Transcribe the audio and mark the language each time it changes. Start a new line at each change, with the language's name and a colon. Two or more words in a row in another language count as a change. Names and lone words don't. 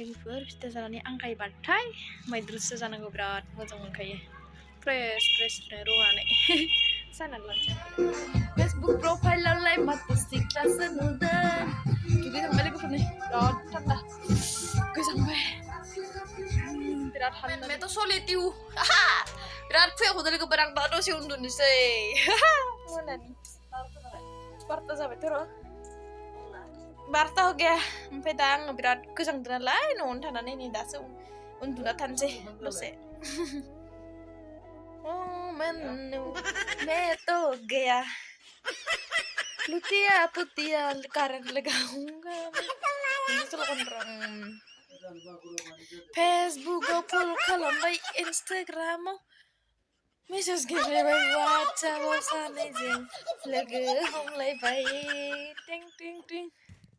Bodo: लोगोफोर फिथा जानानै आंगायबाथाय मैद्रुसो जानांगौ बिराद मोजां मोनखायो फ्रेसनो रुनानै जानानै लानोसै फेसबुक प्रफाइलावलाय माथो सिख्लासो नुदों दुगै थांबाय लोगोफोरनि बिराद थान्दा गोजांबाय बिराद थान्दा मेथ' सलिटिउ बिराद फुयाखौनो लोगोफोर आं दा दसे उन्दुनोसै मोनानि 12 जाबायथ' र' 12
Hindi: हो गया
Bodo: ओमफ्राय दा आङो बिराद गोजांदों नालाय न'आवनो थानानै नै दासो उन्दुना थानोसै दसे
Hindi: मैं तो गया लुटिया पुटिया करंट लगाऊंगा
Bodo: फेसबुकाव फल खालामबाय इन्स्टाग्रामाव मेसेज गेलेबाय वाट्सएपाव सानैजों लोगो हमलायबाय टिं टिं टिं